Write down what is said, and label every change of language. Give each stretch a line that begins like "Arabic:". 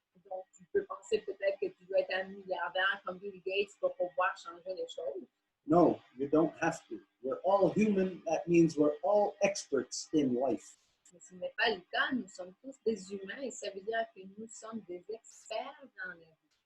French: Donc, tu peux penser peut-être que tu dois être un milliardaire comme Bill Gates pour pouvoir changer les choses.
English: No, you don't have to. We're all human. That means we're all experts in life.
French: Mais ce n'est pas le cas. Nous sommes tous des humains et ça veut dire que nous sommes des experts dans la vie.